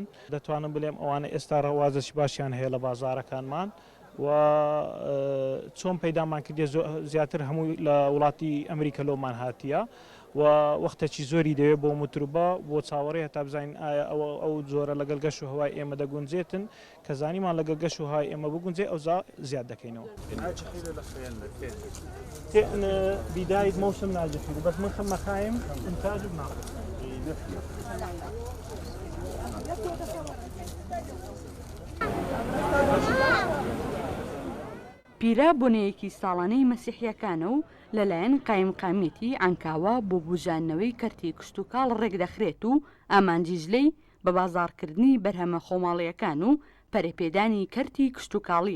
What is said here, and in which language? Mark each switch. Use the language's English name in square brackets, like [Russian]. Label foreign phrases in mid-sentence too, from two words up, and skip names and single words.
[Central Kurdish] دەتوانم بڵێم ئەوانە ئێستا ڕەوازەی باشیان هەیە لە بازارەکانمان و چۆن پەیدامان کردێ زیاتر هەمووی لە وڵاتی ئەمریکا لۆمان هاتیە و وەختێکی زۆری دەوێت بۆ متروبە بۆ چاوەڕێ هەتا بزانین ئایا ئەو زۆرە لەگەڵ گەش و هەوای ئێمە دەگونجێتن کە زانیمان لەگەڵ گەش و هەوای ئێمە بگونجێ ئەوزا زیاد دەکەینەوە. [Arabic] بداية موسم ناجح بس من ثم خايم إنتاج بناقص. [Central Kurdish] پیرە بۆنەیەکی ساڵانەی مەسیحیەکانە و لەلایەن قایمقامیەتی ئەنکاوا بۆ بوژانەوەی کەرتی کشتتوکاڵ ڕێکدەخرێت و ئامانجیژلەی بە بازاڕکردنی بەرهەمە خۆماڵیەکان و پەرەپێدانی کەرتی کشتتوکاڵیە.